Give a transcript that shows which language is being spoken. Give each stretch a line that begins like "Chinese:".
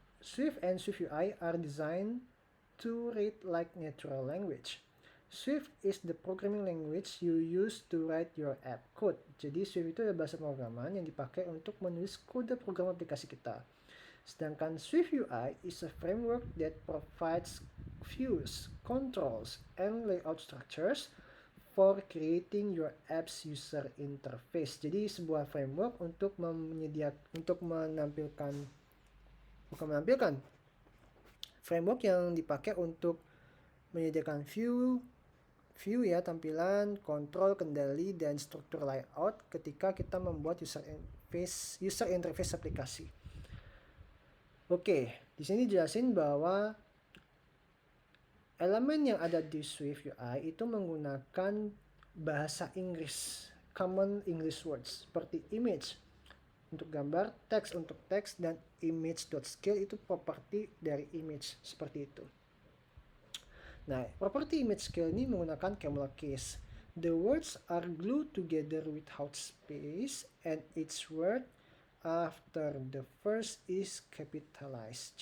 English: Swift and Swift UI are designed to read like natural language. Swift is the programming language you use to write your app code.
Indonesian: Jadi Swift itu adalah bahasa pemrograman yang dipakai untuk menulis kode program aplikasi kita. Sedangkan
English: Swift UI is a framework that provides views, controls, and layout structures for creating your app's user interface.
Indonesian: Jadi sebuah framework untuk framework yang dipakai untuk menyediakan view ya, tampilan, kontrol, kendali, dan struktur layout ketika kita membuat user interface aplikasi. Oke, di sini jelasin bahwa elemen yang ada di Swift UI itu menggunakan bahasa Inggris,
English: common English words,
Indonesian: seperti image untuk gambar, text untuk teks, dan image.scale itu properti dari image, seperti itu. Nah, properti image scale ini menggunakan camel case.
English: The words are glued together without space, and each word after the first is capitalized.